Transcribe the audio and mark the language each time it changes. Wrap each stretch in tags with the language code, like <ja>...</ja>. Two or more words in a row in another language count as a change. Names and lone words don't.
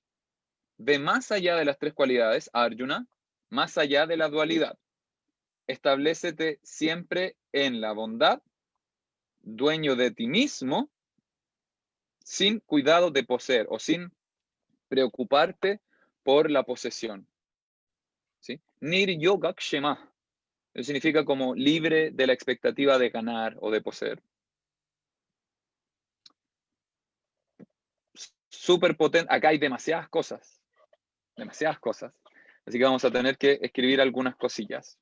<es>Ve más allá de las tres cualidades, Arjuna, más allá de la dualidad. Establécete siempre en la bondad, dueño de ti mismo, sin cuidado de poseer o sin preocuparte por la posesión. ¿Sí? Nir-yoga-kshema. Eso significa como libre de la expectativa de ganar o de poseer. Súper potente. Acá hay demasiadas cosas. Así que vamos a tener que escribir algunas cosillas.</es>